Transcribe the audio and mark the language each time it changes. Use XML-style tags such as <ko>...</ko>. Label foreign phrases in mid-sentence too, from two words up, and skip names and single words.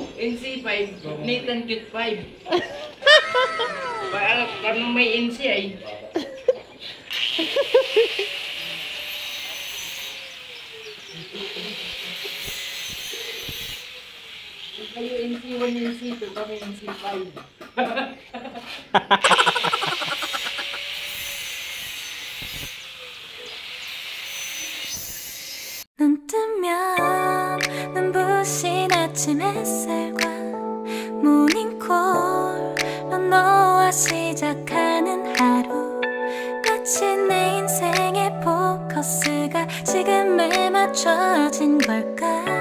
<tl>NC5. Nathan Cute 5. Paano may NC ay? Kayo NC1, NC2, kami NC5.</tl> <ko>눈 뜨면 눈부신 아침 햇살과 모닝콜로 너와 시작하는 하루 마치 맞춰진 걸까?</ko>